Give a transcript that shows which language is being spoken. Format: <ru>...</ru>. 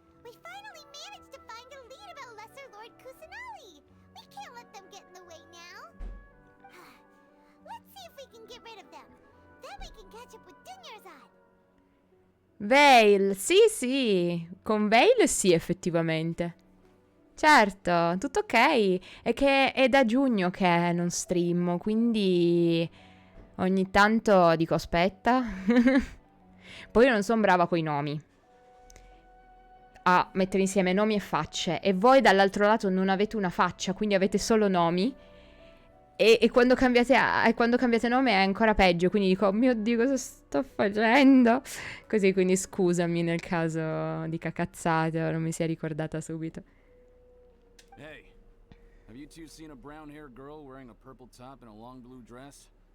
<en>We finally managed to find a lead about Lesser Lord Kusanali. We can't let them get in the way now. Let's see if we can get rid of them. Then we can catch up with Dunyarzad.</en> <it>Vale, sì, con Vale sì, effettivamente. Certo, tutto ok. È che è da giugno che non streamo, quindi ogni tanto dico aspetta. Poi io non sono brava coi nomi. A mettere insieme nomi e facce. E voi dall'altro lato non avete una faccia, quindi avete solo nomi. E quando cambiate nome è ancora peggio, quindi dico, oh mio Dio, cosa sto facendo? Così, quindi scusami nel caso dica cazzate o non mi sia ricordata subito.</it> <en>Hey, have you two seen a brown-haired girl wearing a purple top and a long blue dress?</en>